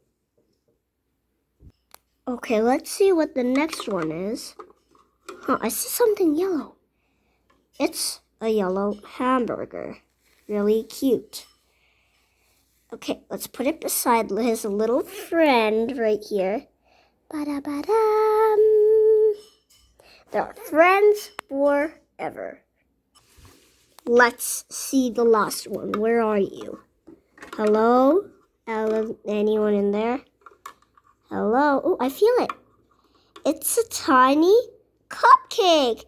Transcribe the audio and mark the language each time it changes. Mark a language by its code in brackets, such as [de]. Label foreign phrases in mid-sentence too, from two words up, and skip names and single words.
[en] Okay, let's see what the next one is. I see something yellow. It's a yellow hamburger. Really cute. Okay, let's put it beside his little friend right here. Ba-da-ba-dum. They're friends forever. Let's see the last one. Where are you? Hello? Anyone in there? Hello? Oh, I feel it. It's a tiny cupcake.